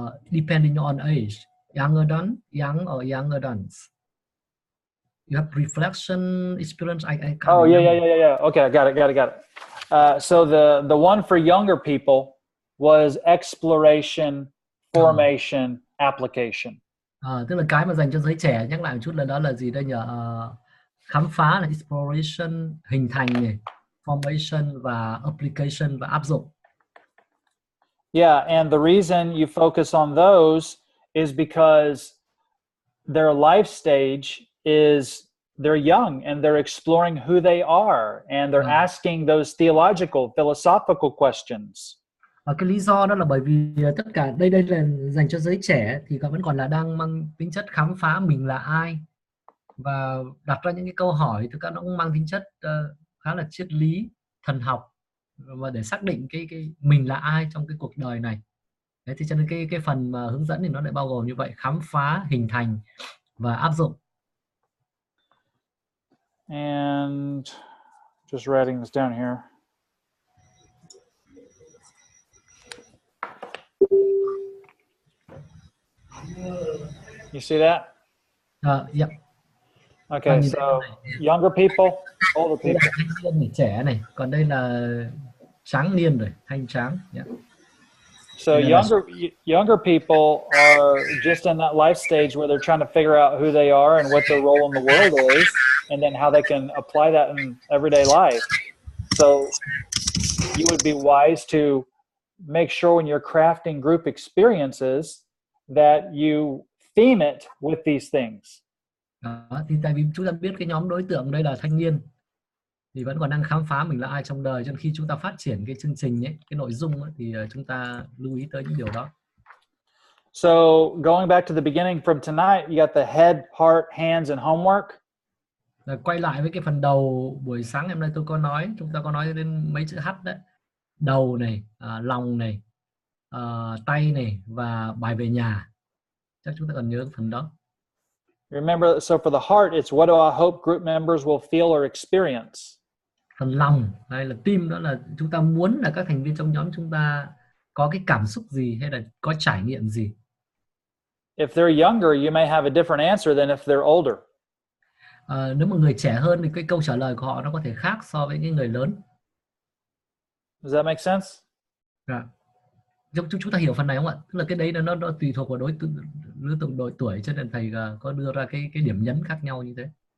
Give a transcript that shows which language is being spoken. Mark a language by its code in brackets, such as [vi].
[en] Depending on age, young adults. You have reflection, experience. I can't. Oh, remember. yeah. Okay, I got it. So the one for younger people was exploration, formation, application. [vi] Tức là cái mà dành cho giới trẻ, nhắc lại một chút là đó là gì đây nhỉ? Khám phá là exploration, hình thành này, formation và application và áp dụng. [en] Yeah, and the reason you focus on those is because their life stage is they're young and they're exploring who they are and they're asking those theological, philosophical questions. [vi] Và cái lý do đó là bởi vì tất cả đây là dành cho giới trẻ thì vẫn còn là đang mang tính chất khám phá mình là ai và đặt ra những cái câu hỏi thực ra nó cũng mang tính chất khá là triết lý, thần học và để xác định cái mình là ai trong cái cuộc đời này. Đấy, thì cho nên cái phần mà hướng dẫn thì nó lại bao gồm như vậy, khám phá, hình thành và áp dụng. [en] And just writing this down here. You see that? Yeah. Okay, so younger people, older people. [vi] Thanh niên này, trẻ này, còn đây là tráng niên rồi, thanh tráng. [en] Yeah. So younger people are just in that life stage where they're trying to figure out who they are and what their role in the world is, and then how they can apply that in everyday life. So you would be wise to make sure when you're crafting group experiences that you theme it with these things. [vi] Đó, thì tại vì chúng ta biết cái nhóm đối tượng đây là thanh niên thì vẫn còn đang khám phá mình là ai trong đời, cho nên khi chúng ta phát triển cái chương trình ấy, cái nội dung ấy, thì chúng ta lưu ý tới những điều đó. [en] So going back to the beginning from tonight, you got the head, heart, hands, and homework. [vi] Quay lại với cái phần đầu buổi sáng hôm nay tôi có nói, chúng ta có nói đến mấy chữ H đấy, đầu này, lòng này, tay này và bài về nhà. Chắc chúng ta cần nhớ phần đó. [en] Remember, so for the heart, it's what do I hope group members will feel or experience. [vi] Phần lòng hay là tim, đó là chúng ta muốn là các thành viên trong nhóm chúng ta có cái cảm xúc gì hay là có trải nghiệm gì. [en] If they're younger, you may have a different answer than if they're older. [vi] Nếu mà người trẻ hơn thì cái câu trả lời của họ nó có thể khác so với cái người lớn. [en] Does that make sense? Yeah. [vi] Chúng ta hiểu phần này không ạ? Tức là cái đấy nó tùy thuộc vào lứa tuổi, cho nên thầy có đưa ra cái điểm nhấn khác nhau như thế.